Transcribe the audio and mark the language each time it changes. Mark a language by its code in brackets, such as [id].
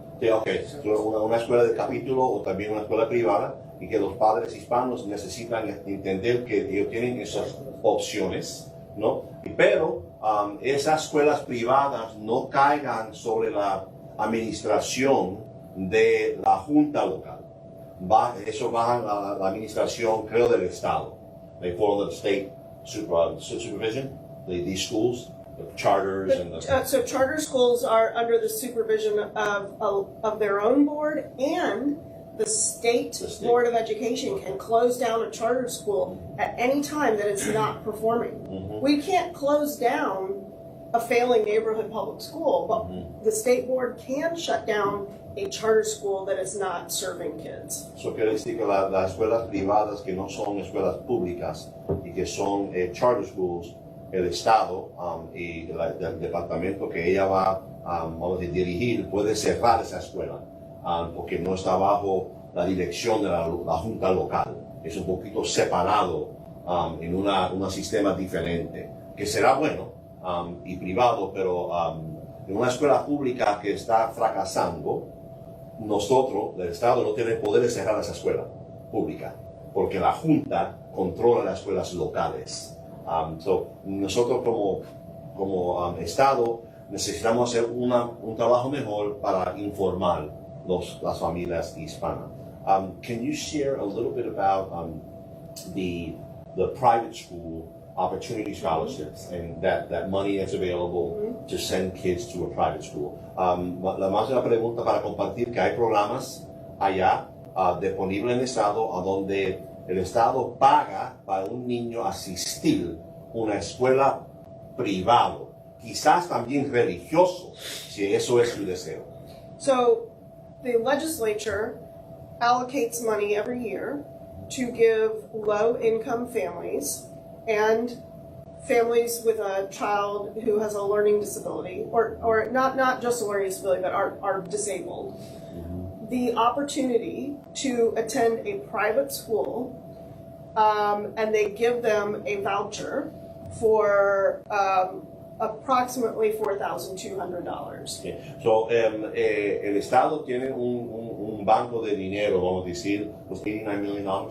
[es] Sí, ok, una escuela de capítulo o también una escuela privada, y que los padres hispanos necesitan entender que ellos tienen esas opciones, ¿no? Pero esas escuelas privadas no caigan sobre la administración de la junta local. Eso baja la administración, creo, del Estado. [en] They fall under the state supervision, these schools, the charters and the... So charter schools are under the supervision of their own board, and the state Board of Education can close down a charter school at any time that it's not performing. We can't close down a failing neighborhood public school, but the state board can shut down a charter school that is not serving kids. [es] Eso quiere decir que las escuelas privadas que no son escuelas públicas y que son charter schools, el Estado y el departamento que ella va vamos a dirigir puede cerrar esa escuela porque no está bajo la dirección de la junta local. Es un poquito separado en un sistema diferente, que será bueno y privado, pero en una escuela pública que está fracasando, nosotros, el Estado, no tiene poder de cerrar esa escuela pública, porque la Junta controla las escuelas locales. Nosotros como Estado necesitamos hacer un trabajo mejor para informar las familias hispanas. [en] Can you share a little bit about the private school opportunity scholarships and that money that's available to send kids to a private school? [es] La más de la pregunta para compartir que hay programas allá disponibles en el Estado a donde el Estado paga para un niño asistir a una escuela privada, quizás también religioso, si eso es su deseo. [en] So the legislature allocates money every year to give low-income families and families with a child who has a learning disability, or not just a learning disability, but are disabled, the opportunity to attend a private school, and they give them a voucher for approximately $4,200. Okay. [es] So, el Estado tiene un banco de dinero, vamos a decir, los $89 million.